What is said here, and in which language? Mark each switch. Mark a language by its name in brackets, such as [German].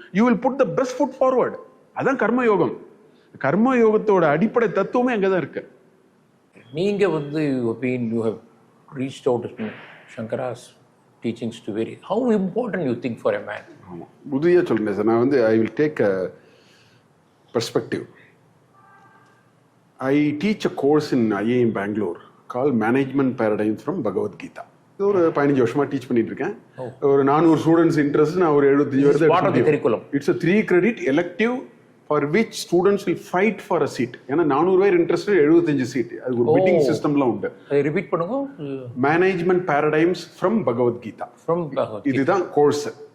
[English] You will put the best foot forward. [Tamil] அதான் கர்மயோகம். கர்மயோகத்தோட அடிப்படை தத்துவமே அங்கதான் இருக்கு. நீங்க வந்து [English] you have reached out to Shankara's teachings to vary. How important you think for a man? [Tamil] ஆமாம், புதிய சொல்லுங்க சார். நான் வந்து [English] I will take a perspective. I teach a course in IIM Bangalore call management பேரடைம்ஸ் from Bhagavad Gita. [Tamil] இது ஒரு 15 வருஷமா teach பண்ணிட்டு இருக்கேன். ஒரு 400 ஸ்டூடெண்ட்ஸ் இன்ட்ரெஸ்ட். நான் ஒரு 75 வருஷம். [English] It's a 3 credit elective for which students will fight for a seat. [Tamil] ஏன்னா 400 பேர் இன்ட்ரெஸ்ட், 75 சீட். அது ஒரு பிட்டிங் சிஸ்டம்லாம் உண்டு. ரிப்பீட் பண்ணுங்க. Management பேரடைம்ஸ் from Bhagavad Gita. இதுதான் கோர்ஸ்.